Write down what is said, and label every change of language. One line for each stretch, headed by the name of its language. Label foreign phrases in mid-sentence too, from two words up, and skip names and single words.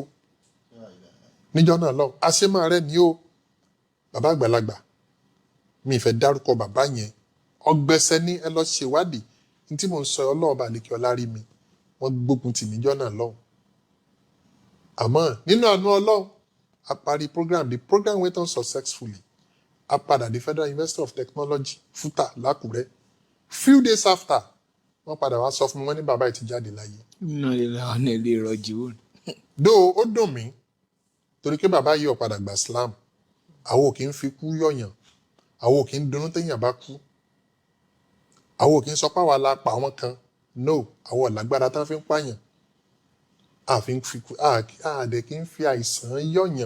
Yoruba: Níjọ́ náà lọ, àṣemà rẹ̀ ní o. Bàbá àgbàlagbà, mi ì fẹ́ dárúkọ bàbá yẹn. Ọ̀gbẹ̀sẹ̀ ní ẹ lọ ṣèwádìí. Ní tí mò ń sọ Ọlọ́ọ̀bà àlekè ọlá rí mi. Wọ́n gbógun tì níjọ́ náà lọ. Àmọ́ nínú àánú Ọlọ́run, a parí program.
English: The program went on successfully.
Yoruba: A padà
English: the Federal University of Technology, FUTA, l'Ákúrẹ́. Few days after,
Yoruba: wọ́n padà wá sọ fún mi, wọ́n ní bàbá yìí ti jáde láyé.
Arabic: إنا لله وإنا إليه راجعون.
Yoruba: Though ó dùn mí, torí pé bàbá yìí ò padà gba Islam. Àwọn ò kì í fi kú yọ̀yàn. Àwọn ò kì í dunnú téèyàn bá kú. Àwọn ò kì í sọ pé àwa la pa àwọn kan. No, àwọn ò lágbára tán fi ń pààyàn. Àdẹ̀ kì í fi àìsàn yọ̀yàn.